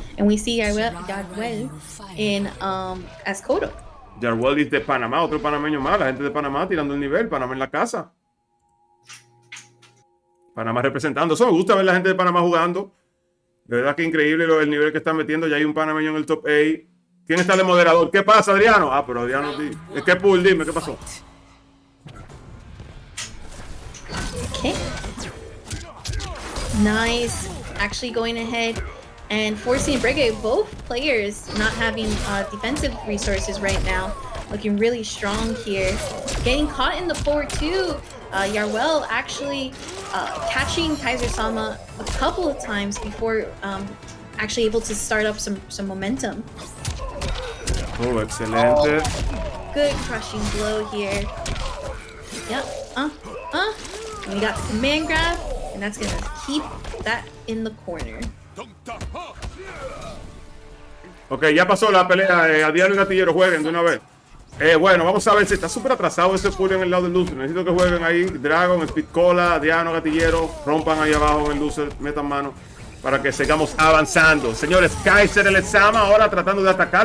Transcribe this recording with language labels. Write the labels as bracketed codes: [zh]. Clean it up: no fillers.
[en] And we see Yarwell in as Kodo. [es] Yarwell es de Panamá, otro panameño más. La gente de Panamá tirando el nivel. Panamá en la casa. Panamá representando. Eso me gusta ver la gente de Panamá jugando. De verdad que increíble el nivel que están metiendo. Ya hay un panameño en el top 8. ¿Quién está de moderador? ¿Qué pasa, Adriano? Ah, pero Adriano, es que Pool, dime, ¿qué pasó? [en] Okay. Nice. Actually going ahead and forcing Brigade, both players not having defensive resources right now. Looking really strong here. Getting caught in the 4-2. Yarwell actually catching Kaiser-sama a couple of times before actually able to start up some momentum. [es] Oh, excelente. [en] Good crushing blow here. Yep. And we got the command grab, and that's gonna keep that in the corner. [es] Ok, ya pasó la pelea. Adriano y Gatillero jueguen de una vez. Bueno, vamos a ver si está súper atrasado ese pull en el lado del loser. Necesito que jueguen ahí. Dragon, Speed Cola, Diano, Gatillero. Rompan ahí abajo en el loser. Metan mano para que sigamos avanzando. Señores, Kaiser el Sama ahora tratando de atacar.